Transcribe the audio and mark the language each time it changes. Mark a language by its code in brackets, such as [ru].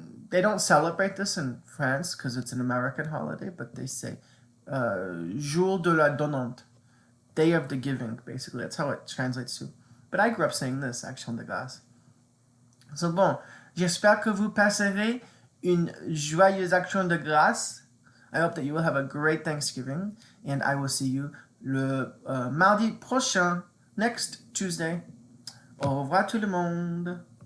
[en] They don't celebrate this in France because it's an American holiday, but they say [fr] Jour de la Donnante. [en] Day of the Giving, basically. That's how it translates to. But I grew up saying this, Action de Grâce. [fr] So bon, j'espère que vous passerez une joyeuse Action de Grâce. [en] I hope that you will have a great Thanksgiving, and I will see you [fr] le mardi prochain, [en] next Tuesday. [fr] Au revoir tout le monde.